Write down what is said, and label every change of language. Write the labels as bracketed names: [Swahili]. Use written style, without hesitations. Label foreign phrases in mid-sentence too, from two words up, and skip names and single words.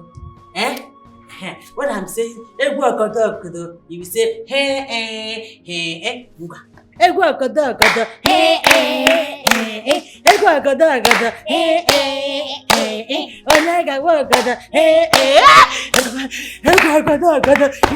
[English] What I'm saying, [Igbo] egwu ogodo, [English] you will say hey. [Igbo] Egwu ogodo, hey. Egwu ogodo, hey. Onega ogodo, hey. Egwu ogodo,